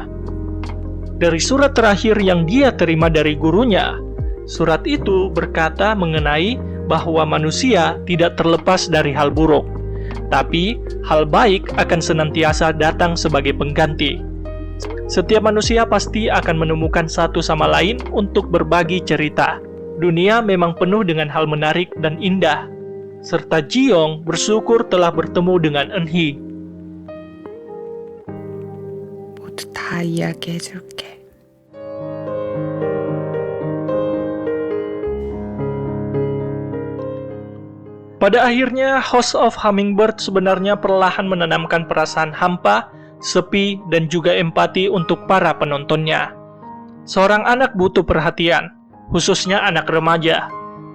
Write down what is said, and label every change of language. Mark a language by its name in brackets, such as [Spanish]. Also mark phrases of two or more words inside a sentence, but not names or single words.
[Indonesian] Dari surat terakhir yang dia terima dari gurunya, surat itu berkata mengenai bahwa manusia tidak terlepas dari hal buruk, tapi hal baik akan senantiasa datang sebagai pengganti. Setiap manusia pasti akan menemukan satu sama lain untuk berbagi cerita. Dunia memang penuh dengan hal menarik dan indah, serta Ji-young bersyukur telah bertemu dengan Eun-hee. [Korean] 모두 다 이야기해줄게. [Indonesian] Pada akhirnya, House of Hummingbird sebenarnya perlahan menanamkan perasaan hampa, sepi, dan juga empati untuk para penontonnya. Seorang anak butuh perhatian, khususnya anak remaja.